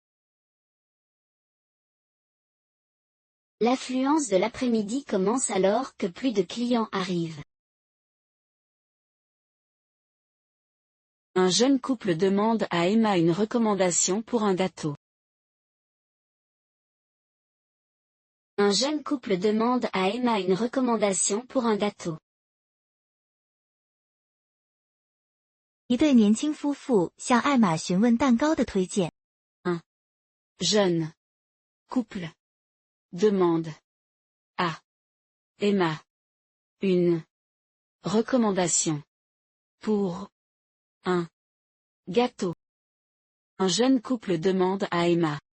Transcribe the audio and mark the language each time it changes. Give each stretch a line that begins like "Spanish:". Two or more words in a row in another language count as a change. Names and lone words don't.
French: L'affluence de l'après-midi commence alors que plus de clients arrivent. Un jeune couple demande à Emma une recommandation pour un gâteau. Un jeune couple demande à Emma une recommandation pour un gâteau.
Chinese: 一对年轻夫妇向艾玛询问蛋糕的推荐。
French: Jeune couple demande à Emma une recommandation pour un gâteau. Un jeune couple demande à Emma.